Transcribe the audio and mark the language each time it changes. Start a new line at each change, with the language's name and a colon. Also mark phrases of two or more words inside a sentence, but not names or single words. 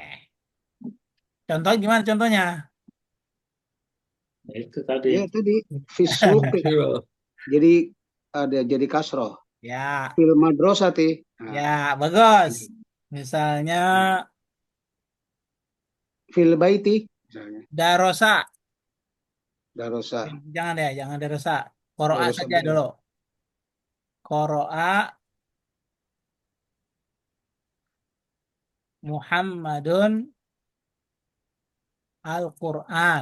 Indonesian: Contoh gimana contohnya? Itu tadi. Ya tadi fisuk jadi ada jadi kasroh. Ya,
Arabic: في المدرسة.
Indonesian: ya, bagus. Misalnya
Arabic: في البيت misalnya.
Indonesian: darosa. Darosa. Jangan deh, jangan darosa. Qoro'a Darosa saja dulu.
Arabic: قرأ محمد القرآن.